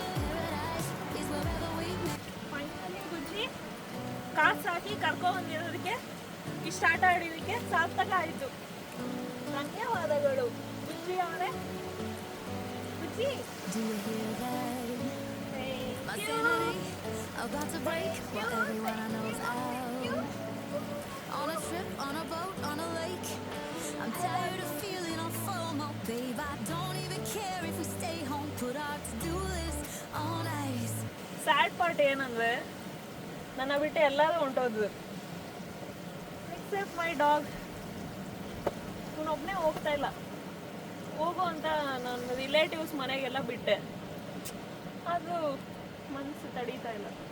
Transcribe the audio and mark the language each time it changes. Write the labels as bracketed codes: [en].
[en] Paradise is wherever we make it. [kn] Finally ಬುಜ್ಜಿ ಕಾಸು ಹಾಕಿ ಕರ್ಕೊಂಬಂದಿರೋದಕ್ಕೆ, ಇಷ್ಟು ಆಟ ಆಡಿದಕ್ಕೆ ಸಾರ್ಥಕ ಆಯಿತು. ಧನ್ಯವಾದಗಳು ಬುಜ್ಜಿ ಅವರೇ. ಬುಜ್ಜಿ [en] Do you hear that? My sanity about to break while everyone I know's out. On a trip, on a boat, on a lake. I'm tired of feeling on FOMO, babe. I don't even care if we stay home. Put our to-do list on ice. [kn] Sad part ಏನಂದರೆ ನನ್ನ ಬಿಟ್ಟು ಎಲ್ಲರೂ ಹೊಂಟೋದ್ರು [en] Except my dog. [kn] ಇವನೊಬ್ಬನೇ ಹೋಗ್ತಾ ಇಲ್ಲ. ಹೋಗು ಅಂತ ನನ್ನ relatives ಮನೆಗೆಲ್ಲ ಬಿಟ್ಟೆ, ಅದು ಮನಸ್ಸು ತಡೀತಾ ಇಲ್ಲ.